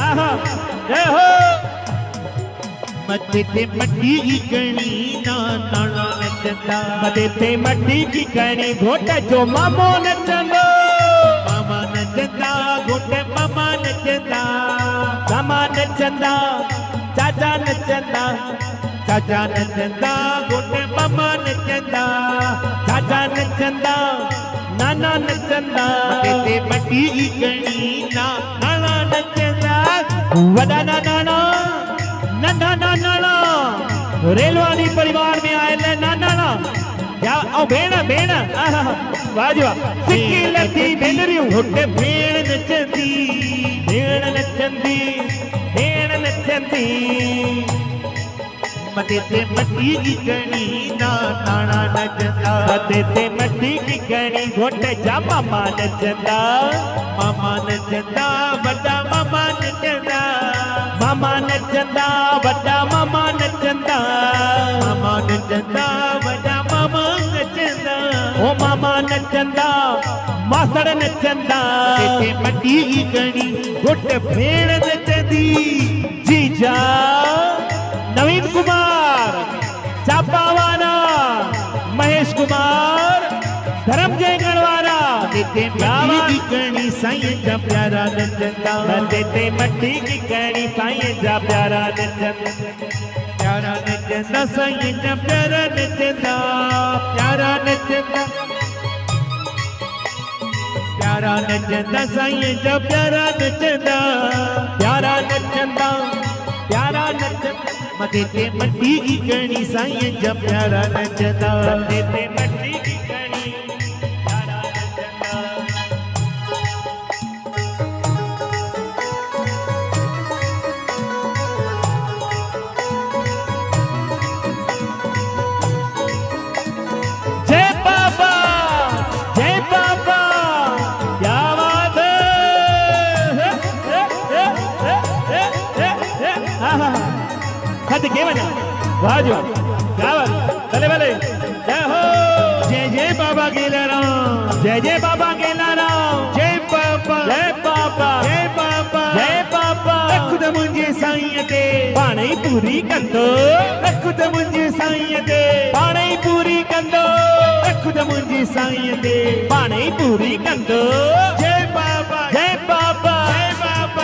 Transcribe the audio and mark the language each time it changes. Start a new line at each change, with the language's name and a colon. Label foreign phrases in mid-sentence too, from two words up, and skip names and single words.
Sindhi: जय हो मथे ते मट्टी की कणी ना नाना नचंदा मथे ते मट्टी की कणी घोट जो मामो नचंदो मामा नचंदा घोटे मामा नचंदा मामा नचंदा चाचा नचंदा चाचा नचंदा घोटे मामा नचंदा चाचा नचंदा नाना नचंदा मथे ते मट्टी की कणी ना नाना नचंदा वदा नाना नंदा नाना रेलवानी परिवार में आए नाना या ओ भेण भेण वाह जी वाह सिक्की लथी भेनरियूं घोटे भेण नचंदी भेण नचंदी भेण नचंदी मथे ते मट्टी की कणी ना नाना नचंदा मथे ते मट्टी की कणी घोट जा मामा नचंदा मामा नचंदा वड्डा मामा नचंदा मामा नचंदा वड्डा मामा नचंदा मामा नचंदा वड्डा मामा नचंदा ओ मामा नचंदा मासड़ नचंदा ते मट्टी की कणी घोट भेण नचंदी जीजा नवीन कुमार चापावाला महेश कुमार धर्मजय गढ़वाला ते मट्टी की कणी साईं जा प्यारा नचंदा ते मट्टी की कणी साईं जा प्यारा नचंदा प्यारा नचंदा साईं जा प्यारा नचंदा प्यारा नचंदा प्यारा नचंदा साईं जा प्यारा नचंदा प्यारा नचंदा प्यारा नचंदा मथे ते मट्टी की कणी साईं जा प्यारा नचंदा ते मट्टी की कणी प्यारा नचंदा जय बाबा
Hindi: क्या बात है
Sindhi: खत के बना वाह जी वाह क्या बात भले भले जय हो जय बाबा गेलाराम जय बाबा गेलाराम जय बाबा जय बाबा जय बाबा जय बाबा खुद मुंहिंजे साईं ते पाणे ई पूरी कंदो खुद मुंहिंजे साईं ते पाणे ई पूरी कंदो खुद मुंहिंजे साईं ते पाणे ई पूरी कंदो जय बाबा जय बाबा जय बाबा